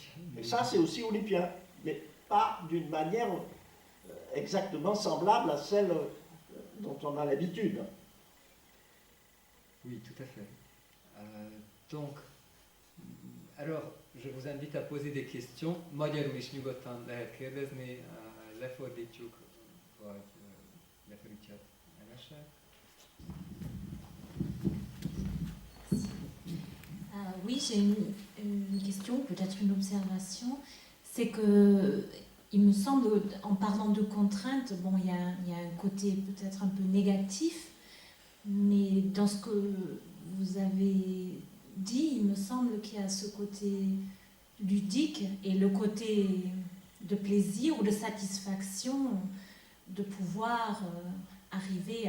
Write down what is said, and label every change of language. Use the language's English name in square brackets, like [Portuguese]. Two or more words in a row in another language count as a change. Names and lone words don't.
[French] Et ça, c'est aussi olympien, mais pas d'une manière exactement semblable à celle dont on a l'habitude. Oui, tout à fait. Donc, alors, je vous invite à poser des questions. [Hungarian] Magyarul is nyugodtan lehet kérdezni, lefordítjuk, vagy lefordítja Emese. [French] Oui, j'ai une question, peut-être une observation. C'est que, il me semble, en parlant de contraintes, bon, il y a un côté peut-être un peu négatif, mais dans ce que vous avez dit, il me semble qu'il y a ce côté ludique et le côté de plaisir ou de satisfaction de pouvoir arriver à...